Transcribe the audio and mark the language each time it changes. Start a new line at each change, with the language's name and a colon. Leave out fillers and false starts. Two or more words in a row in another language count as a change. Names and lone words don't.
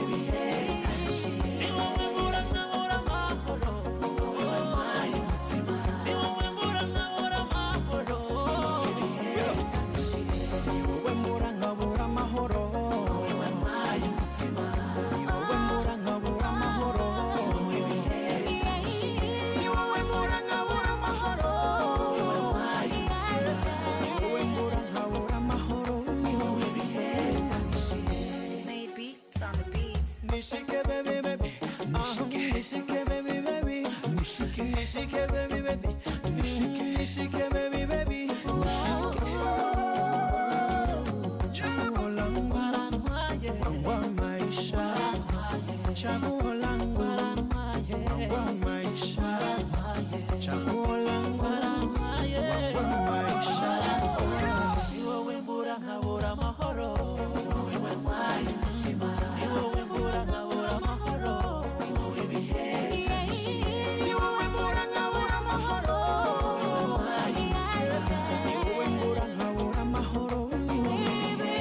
Kinyarwanda: bihe ni wowe mbura nkabura amahoro wowe wampaye umutima ni wowe mbura nkabura amahoro ni wowe bihe ni wowe mbura nkabura amahoro wowe wampaye umutima ni wowe mbura nkabura amahoro wowe bihe ni wowe mbura nkabura amahoro wowe wampaye umutima ni wowe mbura nkabura amahoro ni wowe bihe
English: Made beats on the beats.
Swahili: nishike
English: baby baby
Swahili: nishike
English: baby baby
Swahili: nishike
English: baby baby
Swahili: nishike
English: baby baby
Swahili: chaguo langu wa maisha chaguo langu wa maisha chaguo langu wa maisha
Kinyarwanda: ni wowe mbura nkabura amahoro wowe wampaye umutima ni wowe mbura nkabura amahoro ni wowe bihe ni wowe mbura nkabura amahoro wowe wampaye umutima ni wowe mbura nkabura amahoro ni wowe bihe